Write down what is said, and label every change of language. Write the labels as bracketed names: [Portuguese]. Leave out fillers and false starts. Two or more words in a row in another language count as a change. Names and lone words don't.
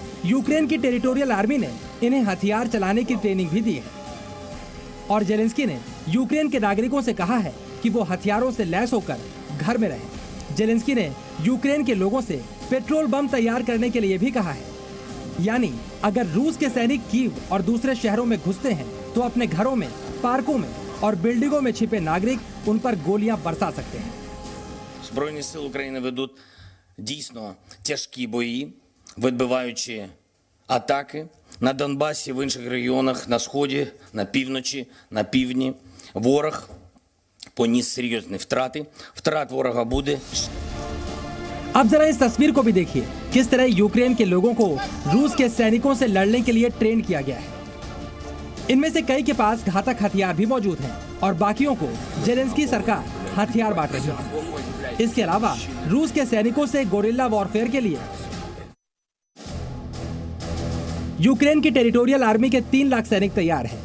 [Hindi] यूक्रेन की [English] territorial army [Hindi] ने इन्हें हथियार चलाने की ट्रेनिंग भी दी है और जेलेंस्की ने यूक्रेन के नागरिकों से कहा है कि वो हथियारों से लैस होकर घर में रहें। जेलेंस्की ने यूक्रेन के लोगों से पेट्रोल बम तैयार करने के लिए भी कहा है। यानी अगर रूस के सैनिक कीव और दूसरे शहरों में घुसते हैं तो अपने घरों में, पार्कों में और बिल्डिंगों में छिपे नागरिक उन पर गोलियां बरसा सकते हैं। [Ukrainian] Збройні сили України ведуть дійсно тяжкі бої, відбиваючи атаки на Донбасі, в інших регіонах, на Сході, на півночі, на півдні. Ворог поніс серйозні втрати. Втрат ворога буде. [Hindi] अब जरा इस तस्वीर को भी देखिए, किस तरह यूक्रेन के लोगों को रूस के सैनिकों से लड़ने के लिए ट्रेन किया गया है। इनमें से कई के पास घातक हथियार भी मौजूद हैं और बाकियों को जेलेंस्की सरकार हथियार बांट रही है। इसके अलावा रूस के सैनिकों से [English] guerrilla warfare [Hindi] के लिए यूक्रेन की [English] territorial army [Hindi] के 3 लाख सैनिक तैयार हैं।